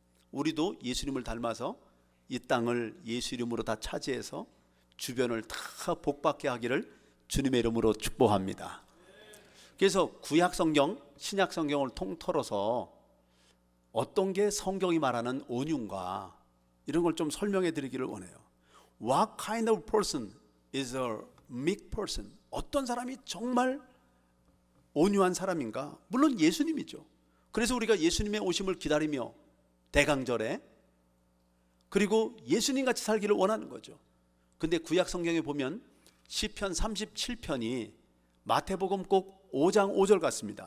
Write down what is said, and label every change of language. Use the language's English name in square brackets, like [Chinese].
[Korean] 우리도 예수님을 닮아서 이 땅을 예수 이름으로 다 차지해서 주변을 다 복받게 하기를 주님의 이름으로 축복합니다. 그래서 구약 성경, 신약 성경을 통틀어서 어떤 게 성경이 말하는 온유인가, 이런 걸 좀 설명해 드리기를 원해요. [English] What kind of person is a meek person? [Korean] 어떤 사람이 정말 온유한 사람인가? 물론 예수님이죠. 그래서 우리가 예수님의 오심을 기다리며 대강절에. 그리고 예수님 같이 살기를 원하는 거죠. 근데 구약 성경에 보면 시편 37편이 마태복음 꼭 5장 5절 같습니다.